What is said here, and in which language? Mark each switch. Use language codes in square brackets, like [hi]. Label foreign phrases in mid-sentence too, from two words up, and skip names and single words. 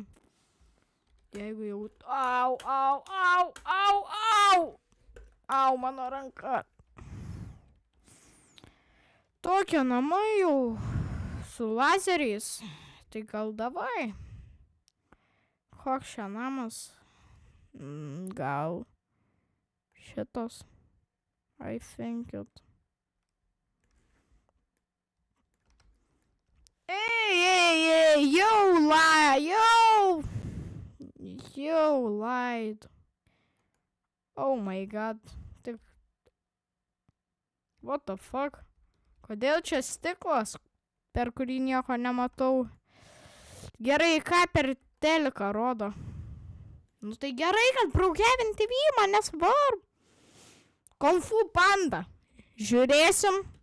[lt] Jeigu jau... Au, mano ranka. Tokie namai jau su lazeriais. Tai gal davai. Koks čia namas? Gal šitas. [en] I think it. Hey, you lied. Oh my god. What the fuck? [lt] Kodėl čia stiklas, per kurį nieko nematau? Gerai, ką per teliką rodo? Nu tai gerai, kad Brookhaven TV man nesvarbu. Kung Fu Panda. Žiūrėsim.